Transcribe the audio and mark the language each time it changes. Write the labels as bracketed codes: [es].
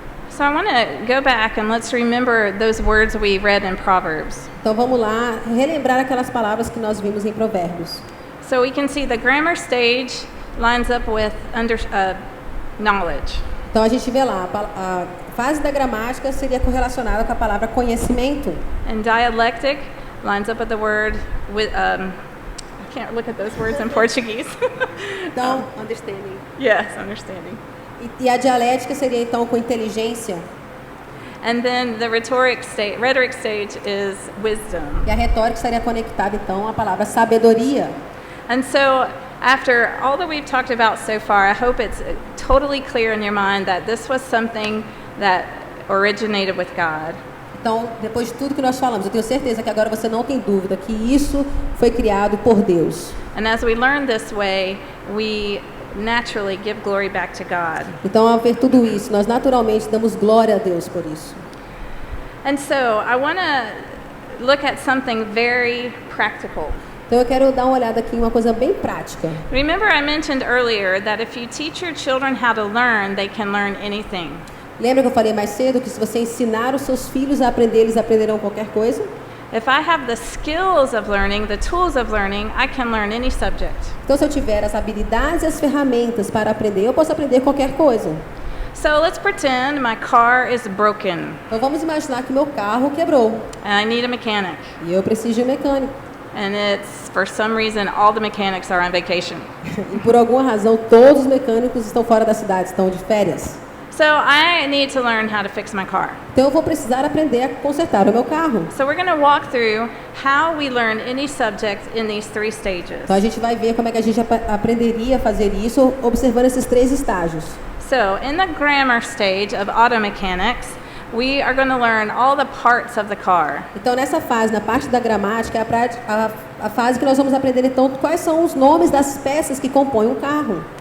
[en] So I want to go back and let's remember those words we read in Proverbs. [pt] Então, vamos lá relembrar aquelas palavras que nós vimos em Provérbios. [en] So we can see the grammar stage lines up with knowledge. [pt] Então, a gente vê lá, a fase da gramática seria correlacionada com a palavra conhecimento. [en] And dialectic lines up with the word with I can't look at those words in Portuguese. [pt] Então, [en] understanding. Yes, understanding. [pt] E a dialética seria então com inteligência. [en] And then the rhetoric stage is wisdom. [pt] E a retórica estaria conectada então à palavra sabedoria. [en] And so after all that we've talked about so far, I hope it's totally clear in your mind that this was something that originated with God. [pt] Então, depois de tudo que nós falamos, eu tenho certeza que agora você não tem dúvida que isso foi criado por Deus. [en] And as we learn this way, we naturally give glory back to God. [pt] Então, ao ver tudo isso, nós naturalmente damos glória a Deus por isso. [en] And so, I want to look at something very practical. [pt] Então, eu quero dar uma olhada aqui em uma coisa bem prática. [en] Remember I mentioned earlier that if you teach your children how to learn, they can learn anything. [pt] Lembra que eu falei mais cedo que se você ensinar os seus filhos a aprender, eles aprenderão qualquer coisa? [en] If I have the skills of learning, the tools of learning, I can learn any subject. [pt] Então, se eu tiver as habilidades e as ferramentas para aprender, eu posso aprender qualquer coisa. [en] So let's pretend my car is broken [pt] Então, vamos imaginar que meu carro quebrou [en] and I need a mechanic. [pt] e eu preciso de um mecânico. [en] And it's, for some reason, all the mechanics are on vacation. [pt] E por alguma razão, todos os mecânicos estão fora da cidade, estão de férias. [en] So I need to learn how to fix my car. [pt] Então, eu vou precisar aprender a consertar o meu carro. [en] So we're going to walk through how we learn any subject in these 3 stages. [pt] Então, a gente vai ver como é que a gente aprenderia a fazer isso observando esses 3 estágios. [en] So in the grammar stage of auto mechanics, we are going to learn all the parts of the car. [pt] Então, nessa fase, na parte da gramática, é a fase que nós vamos aprender, então, quais são os nomes das peças que compõem um carro.